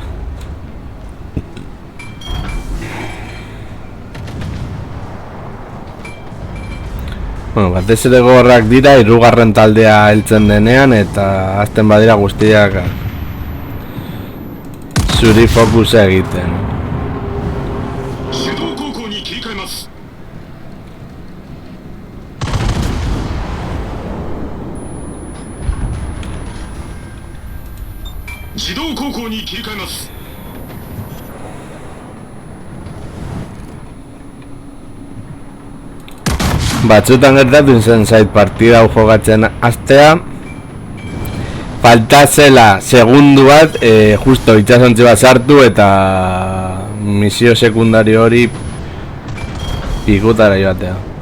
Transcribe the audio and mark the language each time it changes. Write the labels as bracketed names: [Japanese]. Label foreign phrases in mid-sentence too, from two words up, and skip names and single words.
[Basque] Bueno, batez ere gogorrak dira 3. taldea heltzen denean eta azten badira guztiak zuri fokusa egiten. [Japanese] 手動航行に切り替えます。自動航行に切り替えます。 [Basque] Batzutan gertatu izan zait partida hau jokatzen hastea falta zela segundu bat justo itxasontzi bat sartu eta misio sekundario hori pikutara joatea.